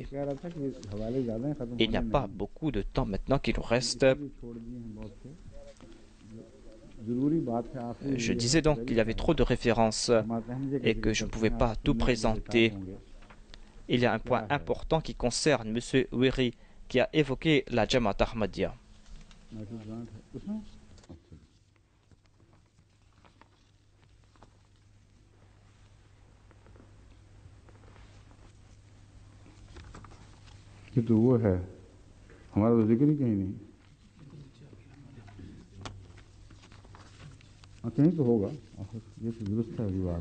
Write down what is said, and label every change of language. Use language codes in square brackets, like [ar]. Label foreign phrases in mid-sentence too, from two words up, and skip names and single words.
[fr] Il n'y a pas beaucoup de temps maintenant qui nous reste. Je disais donc qu'il y avait trop de références et que je ne pouvais pas tout présenter. Il y a un point important qui concerne M. Wiri qui a évoqué la Jamaat Ahmadiyya. [hi] ये तो वो है, हमारा तो जिक्र ही कहीं नहीं। कहीं तो होगा, ये तो दुरुस्त है अभी बात।